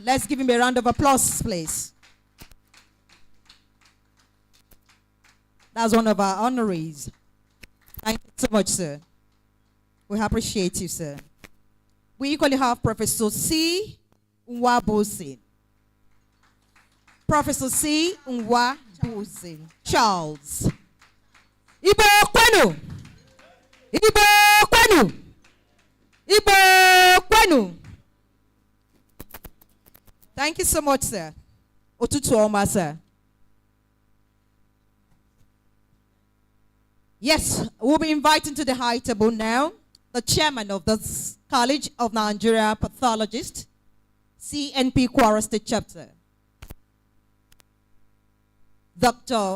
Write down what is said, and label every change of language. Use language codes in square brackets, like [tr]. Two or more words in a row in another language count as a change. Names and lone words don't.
[en] Let's give him a round of applause, please. That's one of our honorees. Thank you so much, sir. We appreciate you, sir. We equally have Professor C. Nwabusin. Professor C. Nwabusin. Charles. [ig] Ibo Kwenu. Ibo Kwenu. Ibo Kwenu. [en] Thank you so much, sir. [ig] Otutu Oma, sir. [en] Yes, we'll be inviting to the high table now the chairman of the College of Nigeria Pathologists, CNP Kwara State Chapter, Dr.